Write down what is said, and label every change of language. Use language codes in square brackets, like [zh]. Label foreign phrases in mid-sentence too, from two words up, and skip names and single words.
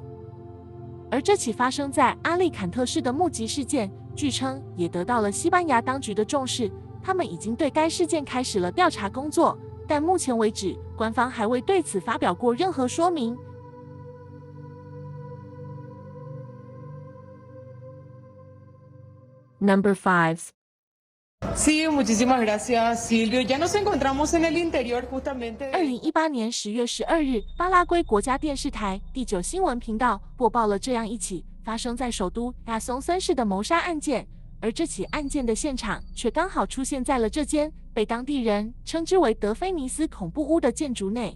[zh] 而这起发生在阿利坎特市的目击事件，据称也得到了西班牙当局的重视，他们已经对该事件开始了调查工作，但目前为止，官方还未对此发表过任何说明。 [en] Number 5. [es] Sí, muchísimas gracias, Silvio. Ya nos encontramos en el interior justamente. [zh] 2018 年10月12日，巴拉圭国家电视台第9新闻频道播报了这样一起发生在首都亚松森市的谋杀案件，而这起案件的现场却刚好出现在了这间被当地人称之为德菲尼斯恐怖屋的建筑内。